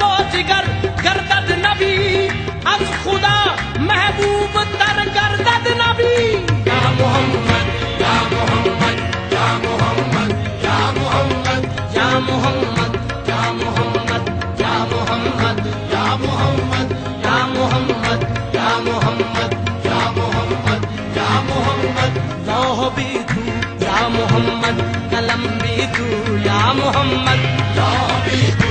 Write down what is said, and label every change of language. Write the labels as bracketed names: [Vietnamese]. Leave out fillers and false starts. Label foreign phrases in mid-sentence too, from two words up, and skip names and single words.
[Persian] و جگر گردد نبی از خدا محبوب تر گردد نبی [Arabic] یا محمد یا محمد یا محمد یا محمد یا محمد یا محمد یا محمد یا محمد یا محمد یا محمد [Urdu] لوح بھی تو [Arabic] یا محمد [Urdu] قلم بھی تو [Arabic] یا محمد [Urdu] لوح بھی تو